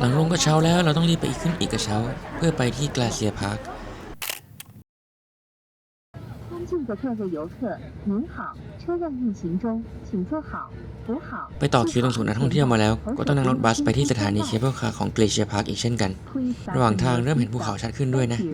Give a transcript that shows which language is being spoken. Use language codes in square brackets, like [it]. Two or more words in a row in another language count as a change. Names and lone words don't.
[th] กระเช้าแล้วเราต้องรีบไปขึ้นอีกกระเช้าเพื่อไปที่กลาเซียพาร์ค [zh] 尊敬的各位游客，您好，车辆运行中，请坐好，扶好。 [th] ไปต่อคิวตรงศูนย์นักท่องเที่ยวมาแล้วก็ต้องนั่งรถบัสไปที่สถานีเคเบิลคาร์ของเกลเชียพาร์คอีกเช่นกัน ระหว่างทางเริ่มเห็นภูเขาชัดขึ้นด้วยนะ